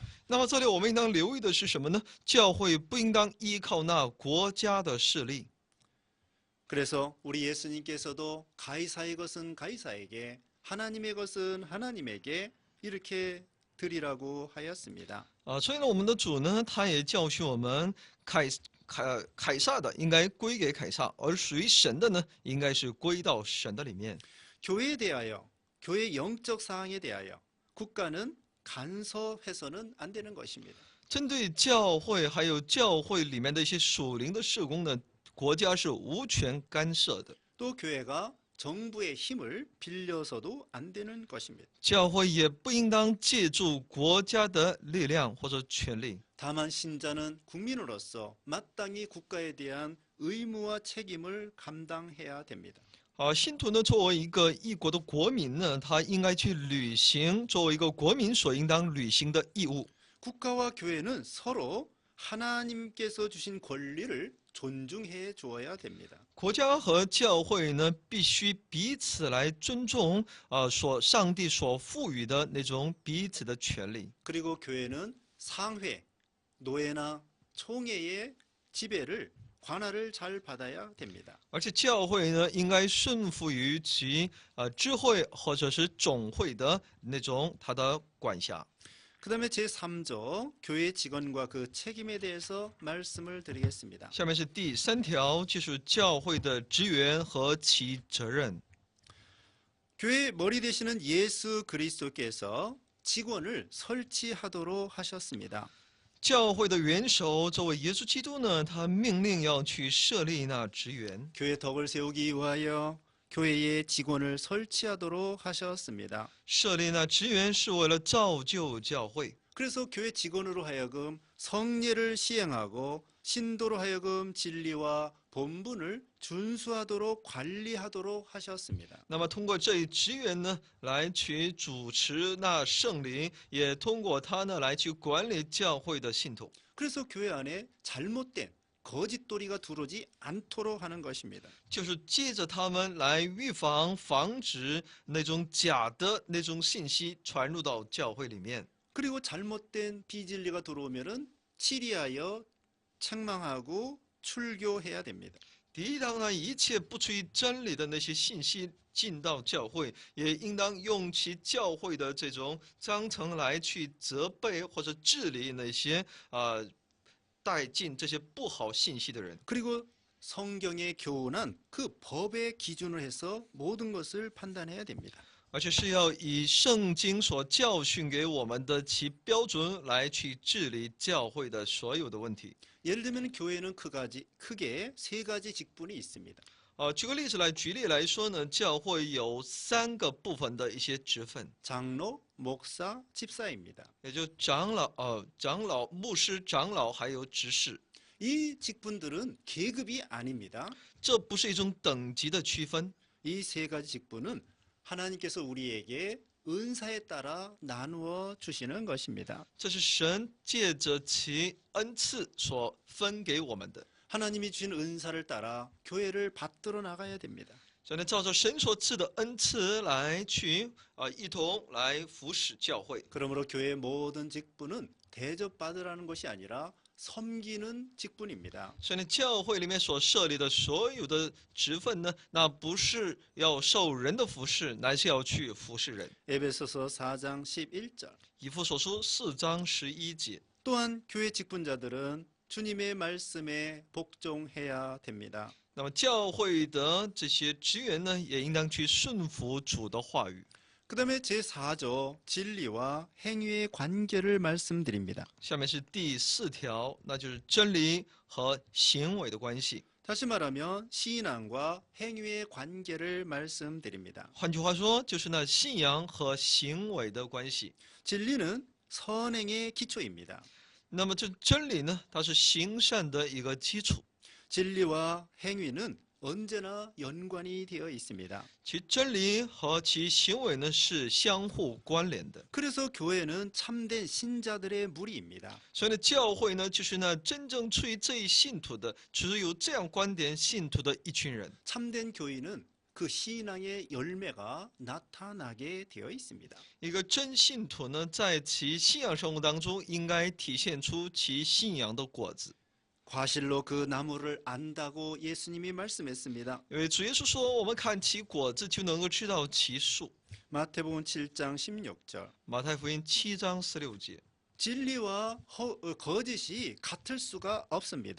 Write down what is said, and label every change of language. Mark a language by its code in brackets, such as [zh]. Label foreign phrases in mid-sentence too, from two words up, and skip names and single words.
[zh] 那么这里我们应当留意的是什么呢？教会不应当依靠那国家的势力。 [ko] 그래서 우리 예수님께서도 가이사의 것은 가이사에게, 하나님의 것은 하나님에게 이렇게 드리라고 하였습니다. [zh] 所以呢，我们的主呢，他也教训我们，凯撒的应该归给凯撒，而属于神的呢，应该是归到神的里面。 [ko] 교회에 대하여, 교회 영적 사항에 대하여 국가는 간섭해서는 안 되는 것입니다. [zh] 针对教会还有教会里面的一些属灵的事工呢，国家是无权干涉的。 [ko] 또 교회가 정부의 힘을 빌려서도 안 되는 것입니다. [zh] 教会也不应当借助国家的力量或者权力。 [ko] 다만 신자는 국민으로서 마땅히 국가에 대한 의무와 책임을 감당해야 됩니다. [zh] 信徒呢，作为一个异国的国民呢，他应该去履行作为一个国民所应当履行的义务。 [ko] 국가와 교회는 서로 하나님께서 주신 권리를 존중해 주어야 됩니다. [zh] 国家和教会呢，必须彼此来尊重上帝所赋予的那种彼此的权利。 [ko] 그리고 교회는 상회, 노예나 총회의 지배를 관할을 잘 받아야 됩니다. [zh] 而且教会呢，应该顺服于其智慧或者是总会的那种他的管辖。 [ko] 그 다음에 제3조 교회 직원과 그 책임에 대해서 말씀을 드리겠습니다. [zh] 下面是第3条，就是教会的职员和其责任。 [ko] 교회 머리 되시는 예수 그리스도께서 직원을 설치하도록 하셨습니다. [zh] 教会的元首作为耶稣基督呢，他命令要去设立那职员。 [ko] 교회 덕을 세우기 위하여 교회에 직원을 설치하도록 하셨습니다. [zh] 设立那职员是为了造就教会， [ko] 그래서 교회 직원으로 하여금 성례를 시행하고 신도로 하여금 진리와 본분을 준수하도록 관리하도록 하셨습니다. [zh] 那么通过这一职员呢，来去主持那圣灵，也通过他呢来去管理教会的信徒， [ko] 그래서 교회 안에 잘못된 거짓도리가 들어오지 않도록 하는 것입니다. [zh] 就是借着他们来预防、防止那种假的那种信息传入到教会里面。 [ko] 그리고 잘못된 비진리가 들어오면은 치리하여 책망하고 출교해야 됩니다. [zh] 抵挡呢一切不出于真理的那些信息进到教会，也应当用其教会的这种章程来去责备或者治理那些带进这些不好信息的人。 [ko] 그리고 성경의 교훈은 그 법의 기준을 해서 모든 것을 판단해야 됩니다. [zh] 而且是要以圣经所教训给我们的其标准来去治理教会的所有的问题。 [ko] 예를 들면 교회는 크게 세 가지 직분이 있습니다. [zh] 举个例子来举例来说呢，教会有3个部分的一些职分， [ko] 장로, 목사, 집사입니다. [zh] 也就长老、牧师、长老还有执事。 [ko] 이 직분들은 계급이 아닙니다. [zh] 这不是一种等级的区分， [ko] 이 세 가지 직분은 하나님께서 우리에게 은사에 따라 나누어 주시는 것입니다. [zh] 这是神借着其恩赐所分给我们的。 [ko] 하나님이 주신 은사를 따라 교회를 받들어 나가야 됩니다. [zh] 所以呢，照着神所赐的恩赐来去一同来服侍教会。 [ko] 그러므로 교회의 모든 직분은 대접받으라는 것이 아니라 섬기는 직분입니다. [zh] 所以呢，教会里面所设立的所有的职分呢，那不是要受人的服侍，乃是要去服侍人。 [ko] 에베소서 4장 11절. [zh] 以弗所书4章11节。 [ko] 또한 교회 직분자들은 주님의 말씀에 복종해야 됩니다. [zh] 那么教会的这些职员呢，也应当去顺服主的话语。 [ko] 그다음에 제4조 진리와 행위의 관계를 말씀드립니다. [zh] 下面是第4条，那就是真理和行为的关系。 [ko] 다시 말하면 신앙과 행위의 관계를 말씀드립니다. [zh] 换句话说，就是那信仰和行为的关系。 [ko] 진리는 선행의 기초입니다. [zh] 那么这真理呢，它是行善的一个基础。 [ko] 진리와 행위는 언제나 연관이 되어 있습니다. [zh] 其真理和其行为呢是相互关联的。 [ko] 그래서 교회는 참된 신자들의 무리입니다. [zh] 所以呢，教会呢就是那真正出于这一信徒的，只有这样观点信徒的一群人。 [ko] 참된 교인은 그 신앙의 열매가 나타나게 되어 있습니다. [zh] 一个真信徒呢，在其信仰生活当中，应该体现出其信仰的果子。 [ko] 과실로 그 나무를 안다고 예수님이 말씀했습니다. [zh] 因为主耶稣说，我们看其果子就能够知道其树。 [ko] 마태복음 7장 16절. [zh] 马太福音7章16节， [ko] 진리와 거짓이 같을 수가 없습니다.